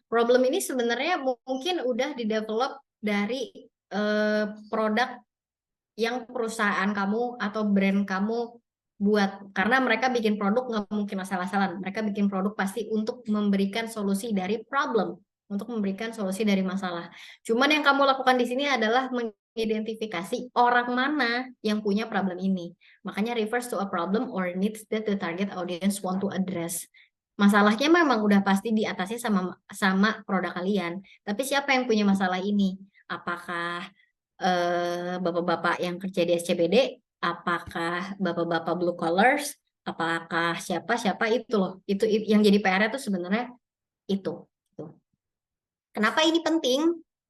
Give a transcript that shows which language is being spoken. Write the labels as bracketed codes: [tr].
[id] Problem ini sebenarnya mungkin udah di-develop dari produk yang perusahaan kamu atau brand kamu buat. Karena mereka bikin produk nggak mungkin asal-asalan. Mereka bikin produk pasti untuk memberikan solusi dari problem, untuk memberikan solusi dari masalah. Cuman yang kamu lakukan di sini adalah mengidentifikasi orang mana yang punya problem ini. [en] Makanya refers to a problem or needs that the target audience want to address. [id] Masalahnya memang udah pasti diatasi sama produk kalian. Tapi siapa yang punya masalah ini? Apakah bapak-bapak yang kerja di SCBD? Apakah bapak-bapak blue collars? Apakah siapa itu loh? Itu yang jadi PR-nya tuh sebenarnya itu. Kenapa ini penting?